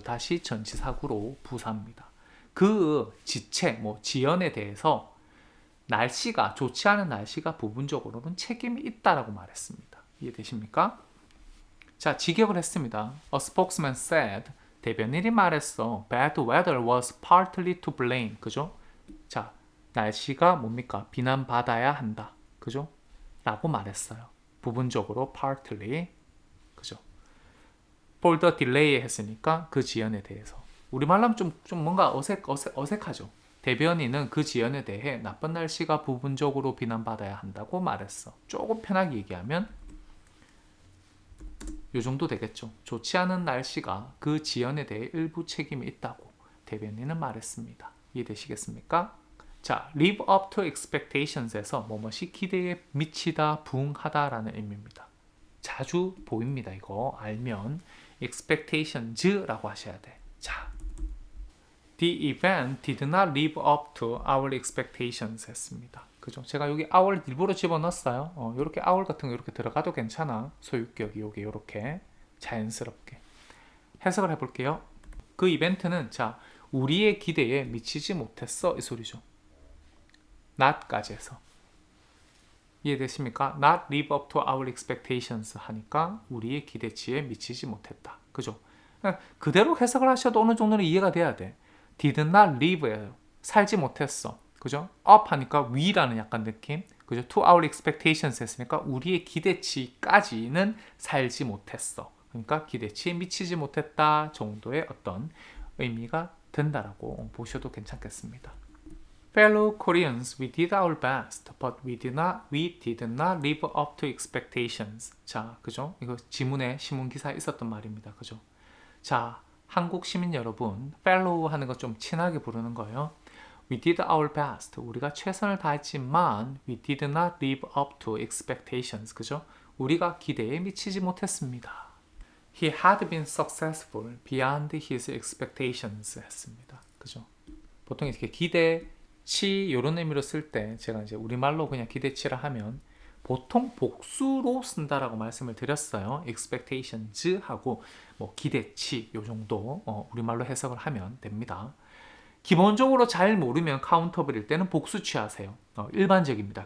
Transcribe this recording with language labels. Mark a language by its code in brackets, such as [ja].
[ko] 다시 전치사구로 부사입니다. 그 지체, 지연에 대해서 날씨가 좋지 않은 날씨가 부분적으로는 책임이 있다라고 말했습니다. 이해되십니까? 자, 직역을 했습니다. [en] A spokesman said [ko] 대변인이 말했어. [en] Bad weather was partly to blame. [ko] 그죠? 자, 날씨가 뭡니까? 비난받아야 한다. 그죠? 라고 말했어요. 부분적으로 partly. 그죠? [en] For the delay [ko] 했으니까 그 지연에 대해서. 우리말로 하면 좀 뭔가 어색하죠. 대변인은 그 지연에 대해 나쁜 날씨가 부분적으로 비난받아야 한다고 말했어. 조금 편하게 얘기하면 요 정도 되겠죠. 좋지 않은 날씨가 그 지연에 대해 일부 책임이 있다고 대변인은 말했습니다. 이해되시겠습니까? 자, [en] live up to expectations [ko] 에서 뭐뭐이 기대에 미치다, 부응하다라는 의미입니다. 자주 보입니다. 이거 알면 expectations라고 하셔야 돼. [en] 자, the event did not live up to our expectations [ko] 했습니다. 그죠? 제가 여기 our 일부러 집어넣었어요. 이렇게 our 같은 거 이렇게 들어가도 괜찮아. 소유격이 여기 이렇게 자연스럽게 해석을 해볼게요. 그 이벤트는 자 우리의 기대에 미치지 못했어 이 소리죠. not까지 해서 이해되십니까? [en] not live up to our expectations [ko] 하니까 우리의 기대치에 미치지 못했다. 그죠? 그대로 해석을 하셔도 어느 정도는 이해가 돼야 돼. did not live예요. 살지 못했어. 그죠? up 하니까 위라는 약간 느낌. 그죠? [en] to our expectations [ko] 했으니까 우리의 기대치까지는 살지 못했어. 그러니까 기대치에 미치지 못했다 정도의 어떤 의미가 된다라고 보셔도 괜찮겠습니다. [en] Fellow Koreans, we did our best, but we did not live up to expectations. [ko] 자, 그죠? 이거 지문에 신문 기사에 있었던 말입니다. 그죠? 자, 한국 시민 여러분, fellow 하는 거 좀 친하게 부르는 거예요. [en] We did our best. [ko] 우리가 최선을 다했지만 [en] we did not live up to expectations. [ko] 그죠? 우리가 기대에 미치지 못했습니다. [en] He had been successful beyond his expectations [ko] 했습니다. 그죠? 보통 이렇게 기대 기대치 이런 의미로 쓸 때 제가 이제 우리말로 그냥 기대치라 하면 보통 복수로 쓴다라고 말씀을 드렸어요. expectations 하고 뭐 기대치 요 정도 우리말로 해석을 하면 됩니다. 기본적으로 잘 모르면 카운터블일 때는 복수 취하세요. 일반적입니다.